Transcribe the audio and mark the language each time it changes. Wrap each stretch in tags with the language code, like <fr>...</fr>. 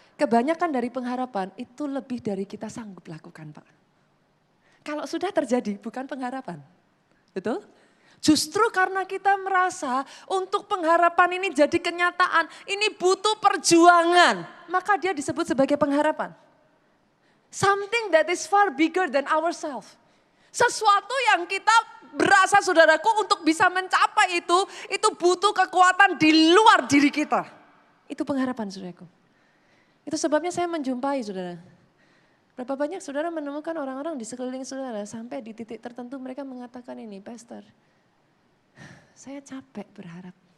<id>Kebanyakan dari pengharapan itu lebih dari kita sanggup lakukan Pak. Kalau sudah terjadi bukan pengharapan. Betul? Justru karena kita merasa untuk pengharapan ini jadi kenyataan, ini butuh perjuangan. Maka dia disebut sebagai pengharapan.</id> <en>Something that is far bigger than ourselves.</en> <id>Sesuatu yang kita berasa saudaraku untuk bisa mencapai itu butuh kekuatan di luar diri kita. Itu pengharapan saudaraku. Itu sebabnya saya menjumpai saudara. Berapa banyak saudara menemukan orang-orang di sekeliling saudara sampai di titik tertentu mereka mengatakan ini, Pastor, saya capek berharap.</id>